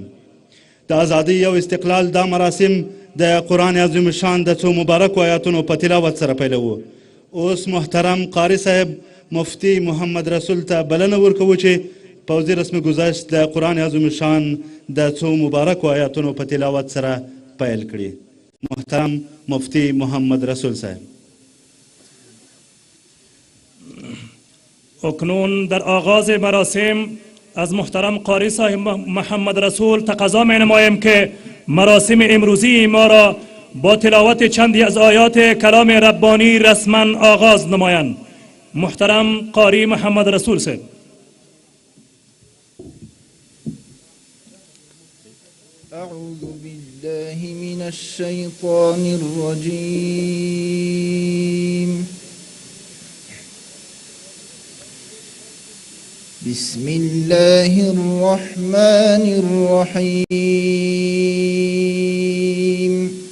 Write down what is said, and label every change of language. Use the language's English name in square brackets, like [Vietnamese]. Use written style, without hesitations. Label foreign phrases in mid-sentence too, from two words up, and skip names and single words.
[Pashto] د ازادۍ او استقلال دا مراسم د قرآن عظیم شان د څو مبارکو آیاتونو په تلاوت سره پیلوو. اوس محترم قاری صاحب مفتي محمد رسول ته بلنه ورکوو چې پوځي رسمي ګذشت د قرآن عظیم شان د څو مبارکو آیاتونو په تلاوت سره پیل کړي. محترم مفتی محمد رسول صاحب. [Persian] اکنون در آغاز مراسم از محترم قاری صاحب محمد رسول تقاضا می نمایم که مراسم امروزی ما را با تلاوت چندی از آیات کلام ربانی رسما آغاز نمایند. محترم قاری محمد رسول صاحب. [Arabic] أعوذ بالله من الشيطان الرجيم. بسم الله الرحمن الرحيم.